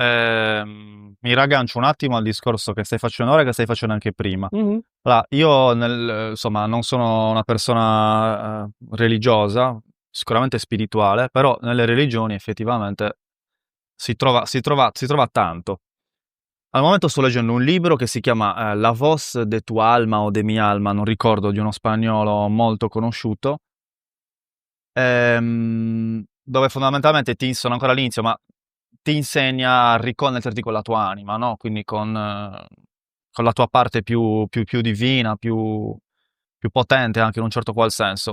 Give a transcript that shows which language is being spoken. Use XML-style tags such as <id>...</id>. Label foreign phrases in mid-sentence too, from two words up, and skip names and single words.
<it>mi raggancio un attimo al discorso che stai facendo ora e che stai facendo anche prima. Mhm. Allora, io insomma, non sono una persona religiosa, sicuramente spirituale, però nelle religioni effettivamente si trova tanto. Al momento sto leggendo un libro che si chiama La voz de tu alma o de mi alma, non ricordo, di uno spagnolo molto conosciuto, dove fondamentalmente sono ancora all'inizio, ma ti insegna a riconnetterti con la tua anima, no? Quindi con la tua parte più divina, più potente anche in un certo qual senso.</it>